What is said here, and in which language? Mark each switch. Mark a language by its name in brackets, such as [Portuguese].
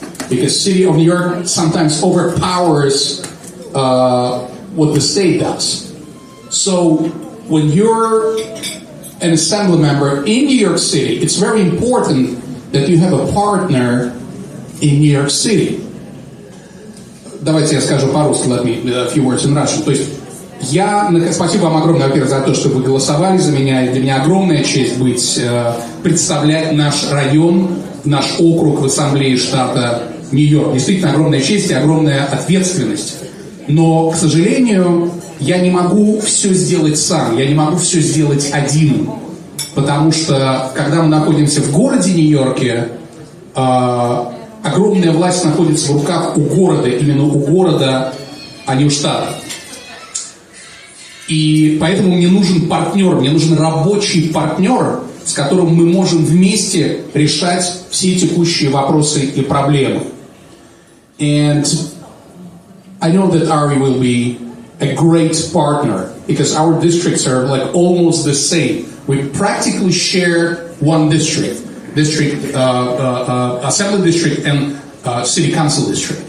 [English] Because city of New York sometimes overpowers what the state does. So when you're an assembly member in New York City, it's very important that you have a partner in New York City. [Russian] Давайте я скажу по-русски, [English] let me a few words in Russian. [Russian] То есть спасибо вам огромное, во-первых, за то, что вы голосовали за меня. И для меня огромная честь представлять наш район, наш округ в Ассамблее штата Нью-Йорк. Действительно огромная честь и огромная ответственность. Но, к сожалению, я не могу все сделать сам, я не могу все сделать один. Потому что, когда мы находимся в городе Нью-Йорке, огромная власть находится в руках у города, именно у города, а не у штата. И поэтому мне нужен партнер, мне нужен рабочий партнер, с которым мы можем вместе решать все текущие вопросы и проблемы. [English] And I know that Ari will be a great partner because our districts are like almost the same. We practically share one district, assembly district and city council district.